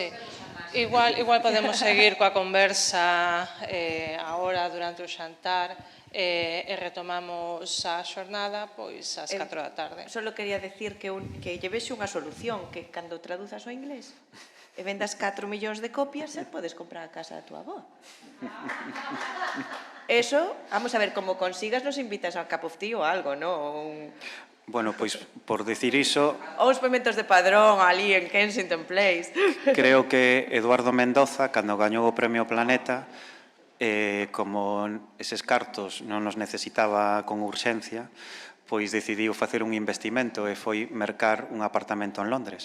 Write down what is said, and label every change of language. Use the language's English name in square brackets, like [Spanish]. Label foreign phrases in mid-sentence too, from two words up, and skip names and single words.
[Galician] Igual podemos seguir coa conversa agora durante o xantar e retomamos a xornada pois ás 4 da tarde. Solo quería decir que lle vexo unha solución, que cando traduzas ao inglés e vendas 4 millóns de copias, podes comprar a casa da tua avó. Eso, vamos a ver, como consigas nos invitas a [English] cup of tea [Galician] ou algo, non? Bueno, pois, por decir iso... Ou os pementos de Padrón, ali en Kensington Place. Creo que Eduardo Mendoza, cando gañou o Premio Planeta, como eses cartos non nos necesitaba con urxencia, pois decidiu facer un investimento e foi mercar un apartamento en Londres.